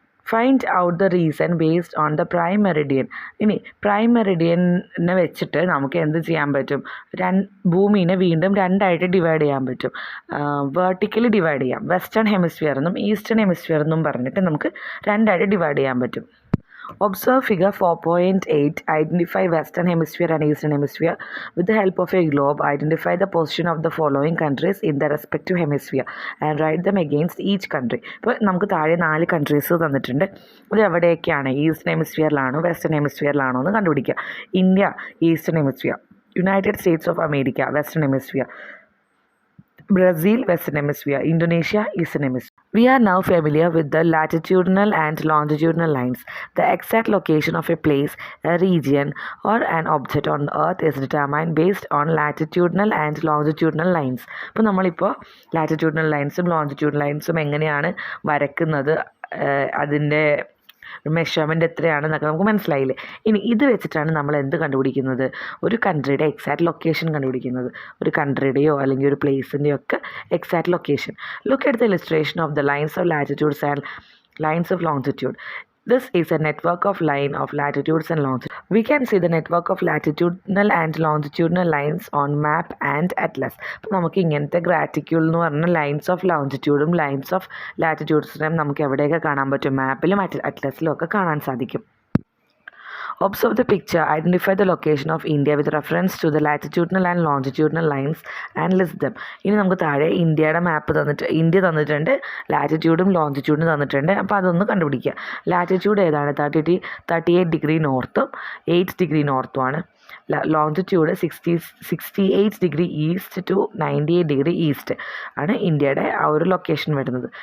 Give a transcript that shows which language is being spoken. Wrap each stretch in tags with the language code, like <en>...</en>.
<en>Find out the reason based on the prime meridian.</en> <ml>ഇനി prime മെറിഡിയനെ വെച്ചിട്ട് നമുക്ക് എന്ത് ചെയ്യാൻ പറ്റും? ഭൂമിനെ വീണ്ടും 2ആയിട്ട് ഡിവൈഡ് ചെയ്യാൻ പറ്റും. വേർട്ടിക്കലി ഡിവൈഡ് ചെയ്യാം. വെസ്റ്റേൺ ഹെമിസ്ഫിയർ എന്നും ഈസ്റ്റേൺ ഹെമിസ്ഫിയർ എന്നും പറഞ്ഞിട്ട് നമുക്ക് 2ആയിട്ട് ഡിവൈഡ് ചെയ്യാൻ പറ്റും.</ml> <en>Observe figure 4.8. Identify western hemisphere and eastern hemisphere. With the help of a globe, identify the position of the following countries in their respective hemisphere and write them against each country.</en> <ml>ഇപ്പോൾ നമുക്ക് താഴെ 4 countries തന്നിട്ടുണ്ട്. അത് എവിടെയൊക്കെയാണ്? Eastern ഹെമിസ്ഫിയറിലാണോ western ഹെമിസ്ഫിയറിലാണോ എന്ന് കണ്ടുപിടിക്കുക. India eastern hemisphere, United States of America western hemisphere, Brazil Western Hemisphere, Indonesia Eastern Hemisphere.</ml> <en>We are now familiar with the latitudinal and longitudinal lines. The exact location of a place, a region, or an object on the earth is determined based on latitudinal and longitudinal lines.</en> <ml>അപ്പോൾ നമ്മളിപ്പോൾ latitudinal ലൈൻസും longitudinal ലൈൻസും എങ്ങനെയാണ് വരക്കുന്നത്, അതിൻ്റെ measurement എത്രയാണെന്നൊക്കെ നമുക്ക് മനസ്സിലായില്ലേ. ഇനി ഇത് വെച്ചിട്ടാണ് നമ്മൾ എന്ത് കണ്ടുപിടിക്കുന്നത്? ഒരു കൺട്രിയുടെ എക്സാക്ട് ലൊക്കേഷൻ കണ്ടുപിടിക്കുന്നത്. ഒരു കൺട്രിയുടെയോ അല്ലെങ്കിൽ ഒരു പ്ലേസിൻ്റെയോ ഒക്കെ exact location.</ml> <en>Look at the illustration of the lines of latitudes and lines of longitude. This is a network of line of latitudes and longitudes. We can see the network of latitudinal and longitudinal lines on map and atlas.</en> <ml>അപ്പോൾ നമുക്ക് ഇങ്ങനത്തെ ഗ്രാറ്റിക്യൂൾ എന്ന് പറഞ്ഞ lines of ലോഞ്ചിറ്റ്യൂഡും lines of ലാറ്റിറ്റ്യൂഡ്സിനും നമുക്ക് എവിടെയൊക്കെ കാണാൻ പറ്റും? മാപ്പിലും അറ്റ്ലസിലും ഒക്കെ കാണാൻ സാധിക്കും.</ml> <en>Observe the picture. Identify the location of India with reference to the latitudinal and longitudinal lines and list them.</en> <ml>ഇനി നമുക്ക് താഴെ ഇന്ത്യയുടെ മാപ്പ് ഇന്ത്യ തന്നിട്ടുണ്ട്, ലാറ്റിറ്റ്യൂഡും ലോഞ്ചിറ്റ്യൂഡും തന്നിട്ടുണ്ട്. അപ്പോൾ അതൊന്ന് കണ്ടുപിടിക്കുക. ലാറ്റിറ്റ്യൂഡ് ഏതാണ്? 38 degree നോർത്തും 8 degree നോർത്തുമാണ്. Longitude 68 degree east to 98 degree east ആണ് ഇന്ത്യയുടെ ആ ഒരു ലൊക്കേഷൻ വരുന്നത്.</ml>